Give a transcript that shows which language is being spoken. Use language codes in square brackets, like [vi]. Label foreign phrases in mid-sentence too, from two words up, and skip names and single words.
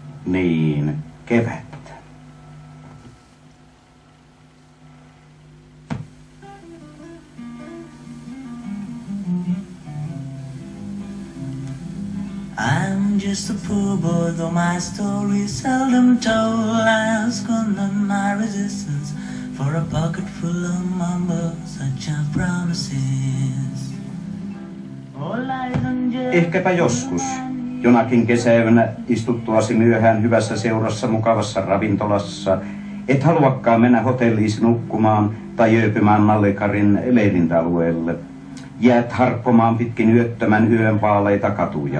[fi] Niin, kevättä. [en] I'm just a poor boy, though my story's seldom told. I ask on my resistance for a pocket full of mumbles, such are promises. [fi] Ehkäpä joskus, jonakin kesäyönä istuttuasi myöhään hyvässä seurassa mukavassa ravintolassa, et haluakaan mennä hotelliisi nukkumaan tai yöpymään Nallikarin leirintäalueelle. Jäät harppomaan pitkin yöttömän yön vaaleita katuja.